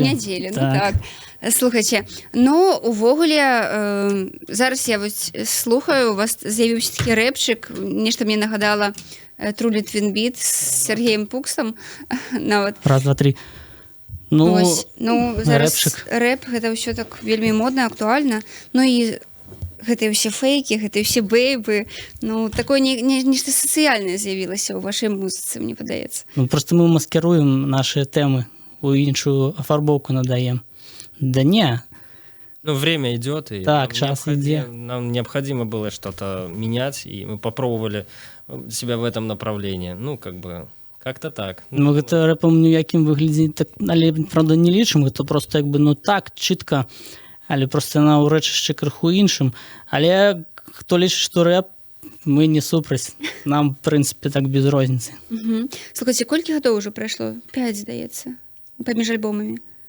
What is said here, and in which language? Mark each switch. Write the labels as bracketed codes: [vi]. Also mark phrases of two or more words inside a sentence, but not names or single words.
[be] Ну так. Слухайце, ну, увогуле, зараз я вось слухаю, у вас з'явіўся такі рэпчык, нешта мне нагадала True Litwin Beat з Сергеем Пуксом. Нават. [ru] Раз, два, три. Ну, [be] зараз рэп, гэта ўсё так вельмі модна, актуальна. Ну і гэтыя ўсе фейкі, гэтыя ўсе бэйбы, ну, такое нешта сацыяльнае з'явілася ў вашай музыцы, мне падаецца. Ну, [ru] просто мы маскируем наши темы, [be] у іншую афарбоўку надаем. [ru] Да не. Ну, время идет, и [be] так, час идет. [ru] Нам необходимо было что-то менять, и мы попробовали себя в этом направлении. Ну, как-то так. [be] Ну, гэта рэпам ніякім выглядзе, так, але, правда, не лічым, гэта просто, так, чітка, але просто на ўрэчышчы крыху іншым. Але хто лічыць, што рэп, мы не супраць. Нам, в прынцыпе, так без розніцы. Слухайце, колькі гадоў ўжо прайшло? 5, здаецца, паміж альбомамі.